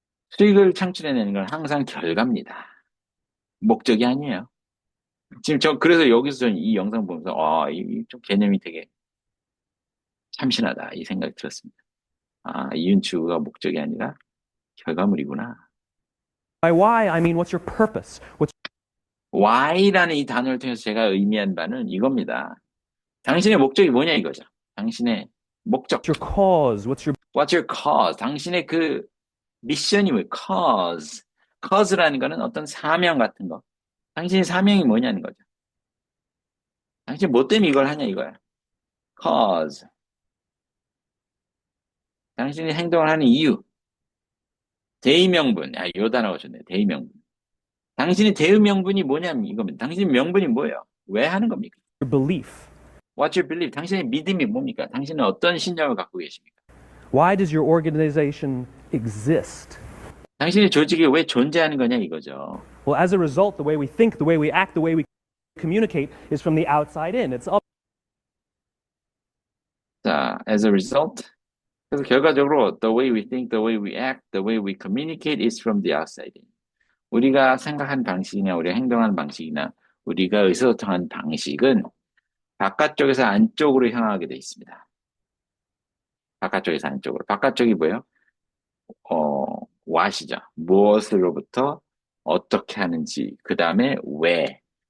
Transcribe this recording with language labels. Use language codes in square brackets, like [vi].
[ko] 수익을 창출해내는 건 항상 결과입니다. 목적이 아니에요. 지금 그래서 여기서 저는 이 영상 보면서, 좀 개념이 되게 참신하다. 이 생각이 들었습니다. 이윤 추구가 목적이 아니라 결과물이구나. [en] By why, I mean what's your purpose? [ko] why라는 이 단어를 통해서 제가 의미한 바는 이겁니다. 당신의 목적이 뭐냐 이거죠. 당신의 목적. [en] What's your cause? What's your cause? [ko] 당신의 그 미션이 뭐예요? [en] cause. [ko] cause라는 거는 어떤 사명 같은 거. 당신의 사명이 뭐냐는 거죠. 당신 뭐 때문에 이걸 하냐 이거야. [en] cause. [ko] 당신이 행동을 하는 이유. 대의명분. 요 단어가 좋네. 대의명분. 당신의 대의명분이 뭐냐면 이겁니다. 당신의 명분이 뭐예요? 왜 하는 겁니까? [en] belief? What's your belief? [ko] 당신의 믿음이 뭡니까? 당신은 어떤 신념을 갖고 계십니까? [en] Why does your organization exist? [ko] 당신의 조직이 왜 존재하는 거냐 이거죠. [en] Well, as a result, the way we think, the way we act, the way we communicate is from the outside in. It's up. [ko] 자, [en] as a result, [ko] 그래서 결과적으로 [en] the way we think, the way we act, the way we communicate is from the outside in. [ko] 우리가 생각한 방식이나 우리가 행동하는 방식이나 우리가 의사소통하는 방식은 바깥쪽에서 안쪽으로 향하게 돼 있습니다. 바깥쪽에서 안쪽으로. 바깥쪽이 뭐예요? what이죠. 무엇으로부터 어떻게 하는지, 그 다음에 왜.